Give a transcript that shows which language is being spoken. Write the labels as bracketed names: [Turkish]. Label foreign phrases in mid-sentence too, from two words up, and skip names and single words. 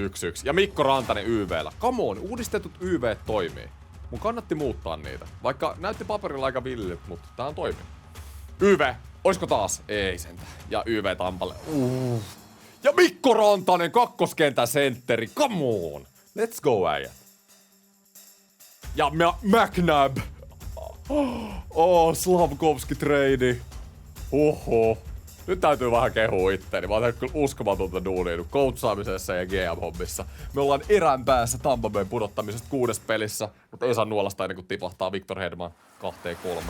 [Finnish] Ja Mikko Rantanen YV:llä. [English] Come on, [Finnish] uudistetut YV toimii. Mun kannatti muuttaa niitä. Vaikka näytti paperilla aika villit, mutta tää on toimii. YV! Oisko taas? Ei sentään. Ja YV Tampalle. Ja Mikko Rantanen kakkoskentän sentteri. [English] Come on! Let's go, [Finnish] äijät. Ja McNabb. Slavkovski trade. Oho. Nyt täytyy vähän kehua itteeni. Mä oon tehnyt kyllä uskomatonta duunia coachaamisessa ja GM-hommissa. Me ollaan erän päässä Tampa Bayn pudottamisesta 6. pelissä, mutta ei saa nuolasta ennen kuin tipahtaa Victor Hedman 2-3.